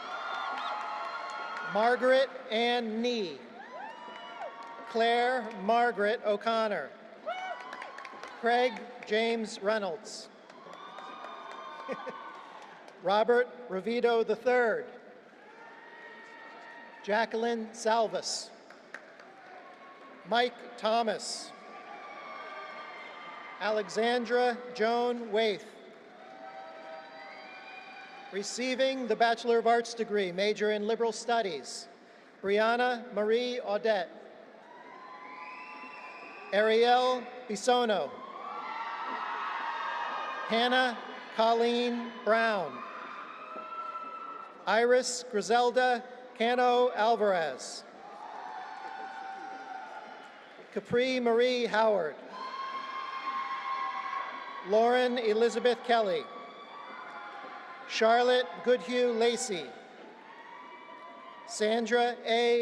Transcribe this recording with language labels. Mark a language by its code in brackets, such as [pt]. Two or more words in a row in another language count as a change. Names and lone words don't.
[en] Margaret Ann Nee, Claire Margaret O'Connor, Craig James Reynolds, Robert Ravito III, Jacqueline Salvas, Mike Thomas, Alexandra Joan Waith. Receiving the Bachelor of Arts degree, major in Liberal Studies, Brianna Marie Audette, Ariel Bisono, Hannah Colleen Brown, Iris Griselda Cano Alvarez, Capri Marie Howard, Lauren Elizabeth Kelly, Charlotte Goodhue Lacey, Sandra A.